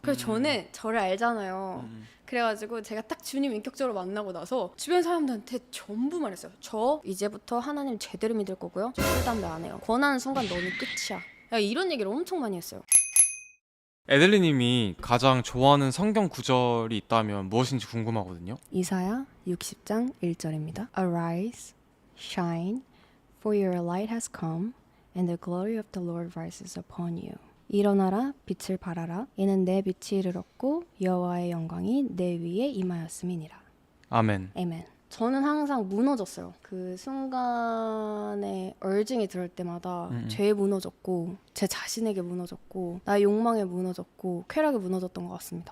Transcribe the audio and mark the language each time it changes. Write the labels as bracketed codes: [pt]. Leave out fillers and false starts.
[ko] 그래서 저는 저를 알잖아요. 그래가지고 제가 딱 주님 인격적으로 만나고 나서 주변 사람들한테 전부 말했어요. 저 이제부터 하나님 제대로 믿을 거고요. 저 술, 담배 안 해요. 권하는 순간 너는 끝이야. 야, 이런 얘기를 엄청 많이 했어요. 에들리님이 가장 좋아하는 성경 구절이 있다면 무엇인지 궁금하거든요. 이사야 60장 1절입니다. [en] Arise, shine, for your light has come, and the glory of the Lord rises upon you. [ko] 일어나라, 빛을 발하라. 이는 내 빛이 이르렀고 여호와의 영광이 내 위에 임하였음이니라. 아멘. 아멘. 저는 항상 무너졌어요. 그 순간에 얼징이 들을 때마다 죄에 무너졌고 제 자신에게 무너졌고 나의 욕망에 무너졌고 쾌락에 무너졌던 것 같습니다.